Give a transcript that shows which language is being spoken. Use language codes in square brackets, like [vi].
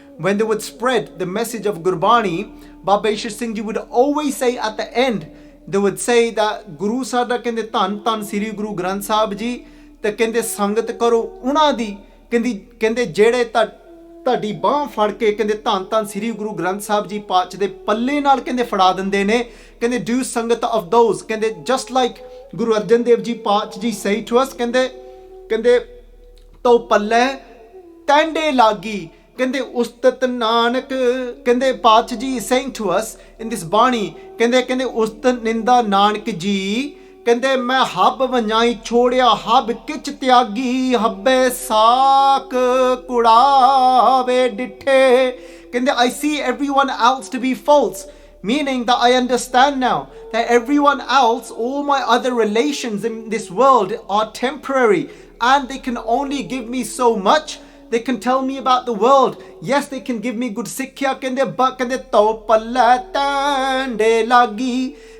[en] when they would spread the message of Gurbani, Baba Ishwar Singh Ji would always say at the end, they would say that [pa] Guru Sada kende Tan Tan Sri Guru Granth Sahib Ji, ਤੇ ਕਹਿੰਦੇ ਸੰਗਤ ਕਰੋ ਉਹਨਾਂ ਦੀ, ਕਹਿੰਦੇ ਜਿਹੜੇ ਤੁਹਾਡੀ ਬਾਹ ਫੜ ਕੇ ਕਹਿੰਦੇ ਧੰਨ ਧੰਨ ਸ੍ਰੀ ਗੁਰੂ ਗ੍ਰੰਥ ਸਾਹਿਬ ਜੀ ਪਾਤਸ਼ਾਹ ਦੇ ਪੱਲੇ ਨਾਲ ਕਹਿੰਦੇ ਫੜਾ ਦਿੰਦੇ ਨੇ. ਕਹਿੰਦੇ [en] do sangat of those, [pa] ਕਹਿੰਦੇ [en] just like [pa] ਗੁਰੂ ਅਰਜਨ ਦੇਵ ਜੀ ਪਾਤਸ਼ਾਹ ਜੀ [en] says to us, [pa] ਕਹਿੰਦੇ ਤੋ ਪੱਲੇ ਟੈਂਡੇ ਲਾਗੀ, ਕਹਿੰਦੇ ਉਸਤਤ ਨਾਨਕ, ਕਹਿੰਦੇ ਪਾਤਸ਼ਾਹ ਜੀ [en] saying to us in this [pa] ਬਾਣੀ, ਕਹਿੰਦੇ ਉਸਤਤ ਨਿੰਦਾ ਨਾਨਕ ਜੀ, ਕਹਿੰਦੇ ਮੈਂ ਹੱਬ ਵੰਜਾਈ ਛੋੜਿਆ ਹੱਬ ਕਿਚ ਤਿਆਗੀ, ਹੱਬੇ ਸਾਕ ਕੁੜਾਵੇ ਡਿੱਠੇ. [en] ਕਹਿੰਦੇ I see everyone else to be false, meaning that I understand now that everyone else, all my other relations in this world are temporary, and they can only give me so much. They can tell me about the world. Yes, they can give me good sikhya, but [pa] to palle tande lagi.